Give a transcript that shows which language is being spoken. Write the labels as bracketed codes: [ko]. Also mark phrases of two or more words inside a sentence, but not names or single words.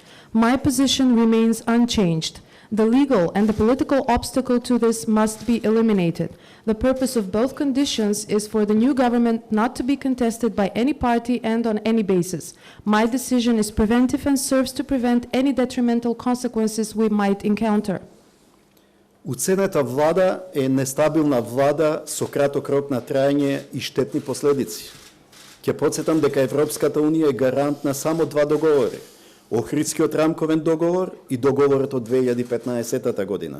[en] My position remains unchanged. The legal and the political obstacle to this must be eliminated. The purpose of both conditions is for the new government not to be contested by any party and on any basis. My decision is preventive and serves to prevent any detrimental consequences we might encounter. [mk] Уценета влада е нестабилна влада со краток рок на траење и штетни последици. Ќе потсетам дека Европската унија е гарант на само два договори: Охридскиот рамковен договор и договорот од 2015 година.